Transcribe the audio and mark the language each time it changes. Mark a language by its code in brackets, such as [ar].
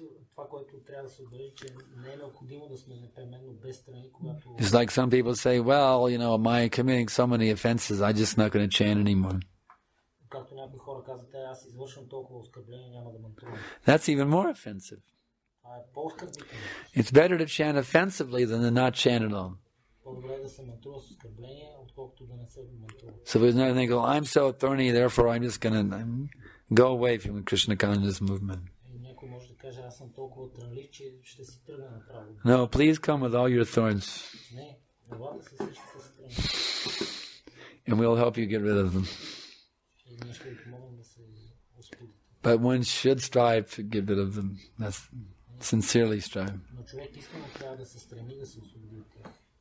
[bg] Това, което трябва да се отбележи, че не е необходимо да сме непременно без тръни, когато... [en] It's like some people say, well, am I committing so many offenses, I'm just not going to chant anymore. [bg] Както някои хора казват, аз извършвам толкова оскърбление, няма да мантрувам. [en] That's even more offensive. [bg] Това е по-оскърбително. [en] It's better to chant offensively than to not chant at all. [bg] По-добре е да се мантрува с оскърбление, отколкото да не се мантрува. [en] So there's nothing go, I'm so thorny, therefore I'm just going to go away from the Krishna conscious movement. [bg] Някой може да каже, аз съм толкова трънлив, че ще си тръгна направо. [en] No, please come with all your thorns. [bg] Не, елате се всички с тръни. [en] And we'll help you get rid of them. [bg] И ние ще ви помогнем да се освободите. [en] But one should strive to get rid of them. That's sincerely strive. [bg] Но човек искрено трябва да се стреми да се освободи от тях.